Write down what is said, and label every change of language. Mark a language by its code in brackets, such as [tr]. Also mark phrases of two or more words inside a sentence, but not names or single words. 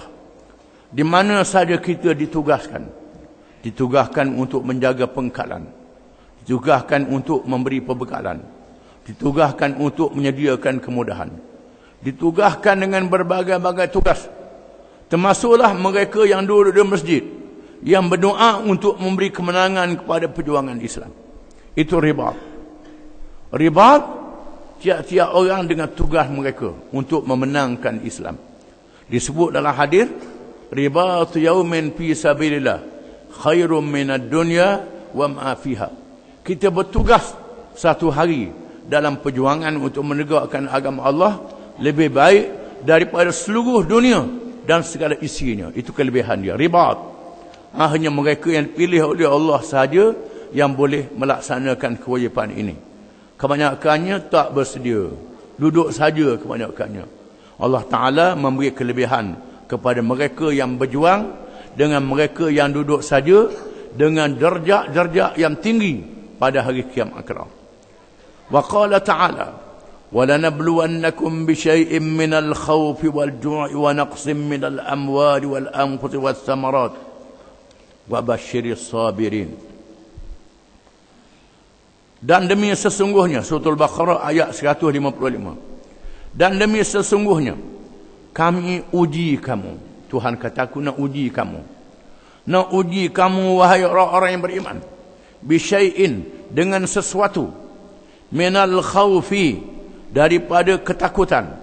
[ms] Di mana saja kita ditugaskan. Ditugaskan untuk menjaga pengkalan. Ditugaskan untuk memberi perbekalan. Ditugaskan untuk menyediakan kemudahan. Ditugaskan dengan berbagai-bagai tugas. Termasuklah mereka yang duduk di masjid, yang berdoa untuk memberi kemenangan kepada perjuangan Islam. Itu ribat. Ribat, tiap-tiap orang dengan tugas mereka untuk memenangkan Islam. Disebut dalam hadis, [ar] رباط يوم في سبيل الله خير من الدنيا وما فيها. [ms] Kita bertugas satu hari dalam perjuangan untuk menegakkan agama Allah lebih baik daripada seluruh dunia dan segala isinya. Itu kelebihan dia, ribat. Hanya mereka yang dipilih oleh Allah sahaja yang boleh melaksanakan kewajipan ini. Kebanyakannya tak bersedia, duduk saja kebanyakannya. Allah Ta'ala memberi kelebihan kepada mereka yang berjuang dengan mereka yang duduk saja, dengan derajat-derajat yang tinggi pada hari kiamat kelak. [ar] وقال تعالى، ولنبلونكم بشيء من الخوف والجوع ونقص من الأموال والأنفس والثمرات وبشر الصابرين. [ms] Dan demi sesungguhnya, surah Al-Baqarah ayat 155. Dan demi sesungguhnya kami uji kamu. Tuhan kata, aku nak uji kamu. Nak uji kamu wahai orang-orang yang beriman. Bisyai'in, dengan sesuatu. [ar] من الخوف, [ms] daripada ketakutan.